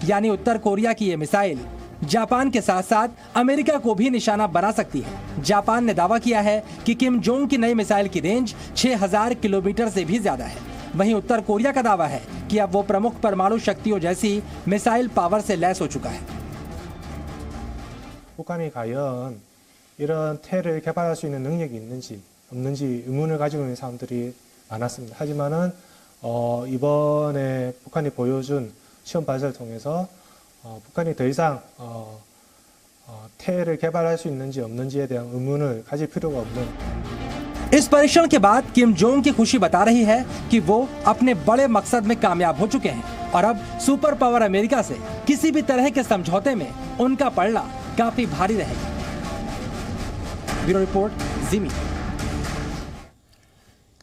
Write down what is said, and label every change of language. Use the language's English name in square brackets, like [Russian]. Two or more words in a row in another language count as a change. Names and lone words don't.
[Hindi] यानी उत्तर कोरिया की ये मिसाइल जापान के साथ साथ अमेरिका को भी निशाना बना सकती है। जापान ने दावा किया है कि किम जोंग की नई मिसाइल की रेंज 6000 किलोमीटर से भी ज्यादा है। वहीं उत्तर कोरिया का दावा है कि अब वो प्रमुख परमाणु शक्तियों जैसी मिसाइल पावर से लैस हो चुका है। [Korean] 북한이 과연 이런 테를 개발할 수 있는 능력이 있는지 없는지 의문을 가지고 있는 사람들이 많았습니다. 하지만은 이번에 북한이 보여준 시험 발사를 통해서 북한이 더 이상 테를 개발할 수 있는지 없는지에 대한 의문을 가질 필요가 없는। [Hindi] इस परीक्षण के बाद किम जोंग की खुशी बता रही है कि वो अपने बड़े मकसद में कामयाब हो चुके हैं और अब सुपर पावर अमेरिका से किसी भी तरह के समझौते में उनका पलड़ा काफी भारी रहेगा। ब्यूरो रिपोर्ट, जी मीडिया।